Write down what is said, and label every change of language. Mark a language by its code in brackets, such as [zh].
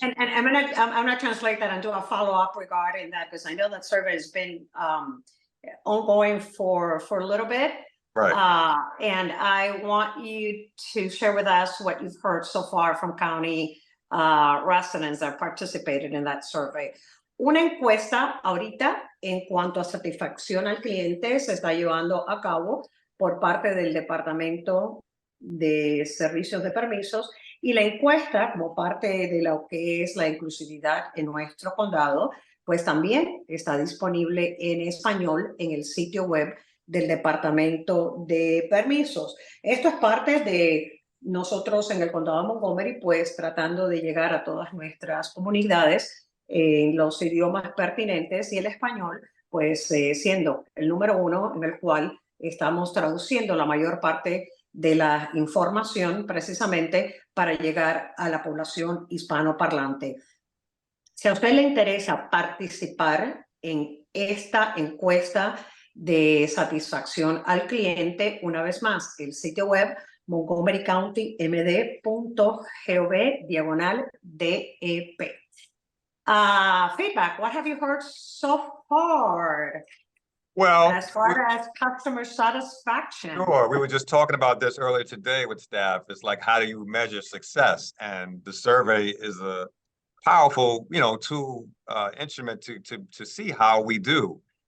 [en] And I'm gonna translate that and do a follow-up regarding that because I know that survey has been ongoing for a little bit. Right. And I want you to share with us what you've heard so far from county residents that participated in that survey. [es] Una encuesta ahorita en cuanto a satisfacción al cliente se está llevando a cabo por parte del Departamento de Servicios de Permisos y la encuesta como parte de lo que es la inclusividad en nuestro condado, pues también está disponible en español en el sitio web del Departamento de Permisos. Esto es parte de nosotros en el condado de Montgomery, pues tratando de llegar a todas nuestras comunidades en los idiomas pertinentes y el español, pues siendo el número uno en el cual estamos traduciendo la mayor parte de la información precisamente para llegar a la población hispanoparlante. Si a usted le interesa participar en esta encuesta de satisfacción al cliente, una vez más, el sitio web montgomerycountymd.gov/DEP. [en] Feedback, what have you heard so far? Well, as far as customer satisfaction. Sure. We were just talking about this earlier today with staff. It's like, how do you measure success? And the survey is a powerful, tool, instrument to see how we do.